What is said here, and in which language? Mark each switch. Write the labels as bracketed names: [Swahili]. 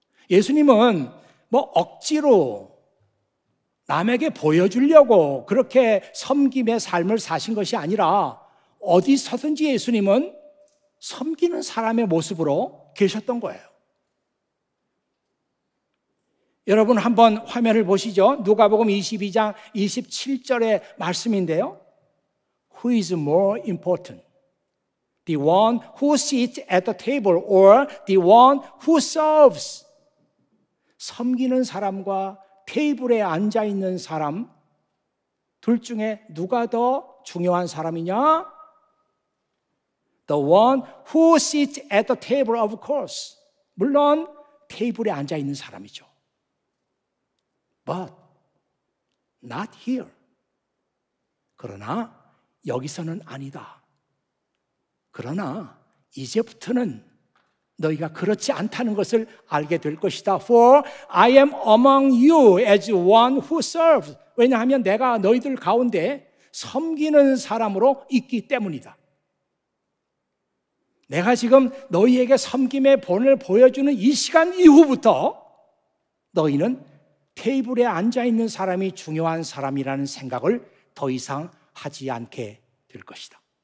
[Korean] 예수님은 억지로 남에게 보여주려고 그렇게 섬김의 삶을 사신 것이 아니라 어디서든지 예수님은 섬기는 사람의 모습으로 계셨던 거예요. 여러분 한번 화면을 보시죠. 누가복음 22장 27절의 말씀인데요. [English] Who is more important? The one who sits at the table or the one who serves? [Korean] 섬기는 사람과 테이블에 앉아 있는 사람 둘 중에 누가 더 중요한 사람이냐? [English] The one who sits at the table, of course. [Korean] 물론 테이블에 앉아 있는 사람이죠. [English] But not here. [Korean] 그러나 여기서는 아니다. 그러나 이제부터는 너희가 그렇지 않다는 것을 알게 될 것이다. [English] For I am among you as one who serves. [Korean] 왜냐하면 내가 너희들 가운데 섬기는 사람으로 있기 때문이다. 내가 지금 너희에게 섬김의 본을 보여주는 이 시간 이후부터 너희는 테이블에 앉아있는 사람이 중요한 사람이라는 생각을 더 이상 하지 않게 될 것이다.